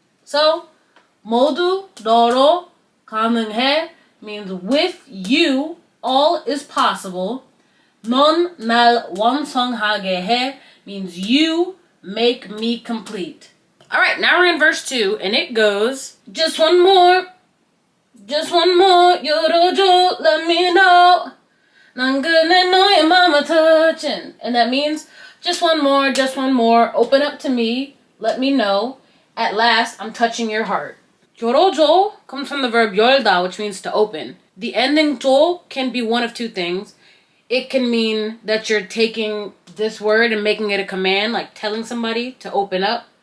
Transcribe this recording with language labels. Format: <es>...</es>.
<en>So</en> <ko>모두 너로 가능해</ko> <en>means with you all is possible.</en> <ko>넌 날 완성하게 해</ko> <en>means you make me complete. Alright, now we're in verse 2 and it goes, just one more, 열어줘, let me know.</en> <ko>난 그래 너의 맘을 touching.</ko> <en>And that means just one more, open up to me, let me know. At last, I'm touching your heart. 열어줘 comes from the verb 열다, which means to open. The ending 줘 can be one of two things. It can mean that you're taking this word and making it a command, like telling somebody to open up.</en>